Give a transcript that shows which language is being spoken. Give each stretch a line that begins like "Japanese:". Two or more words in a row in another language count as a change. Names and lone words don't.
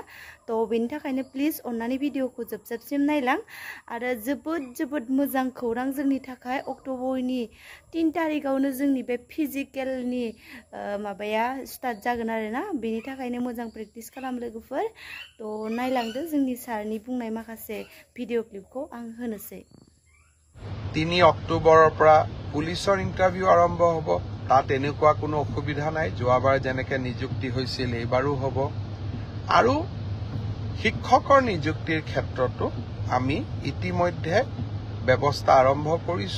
Bodo: तो बेनि थाखायनो प्लिज अन्नानै भिडिअखौ जोबजासिम नायलां आरो जोबोद मोजां खौरां जोंनि थाखाय अक्ट'बरनि 3 तारिखआवनो जोंनि बे फिजिकेलनि माबाया स्टार्ट जागोन आरोना। बेनि थाखायनो मोजां प्रेक्टिस खालाम लोगोफोर। तो नायलांदो जोंनि सारनि बुंनाय माखासे भिडिअ क्लिपखौ आं होनोसै।
Assamese: 3 অক্টোবৰৰ পৰা পুলিচৰ ইন্টাৰভিউ আৰম্ভ হ'ব। তাত এনেকুৱা কোনো অসুবিধা নাই। যোৱাবাৰ যেনেকৈ নিযুক্তি হৈছিল এইবাৰো হ'ব। আৰু শিক্ষকৰ নিযুক্তিৰ ক্ষেত্ৰতো আমি ইতিমধ্যে ব্যৱস্থা আৰম্ভ কৰিছো।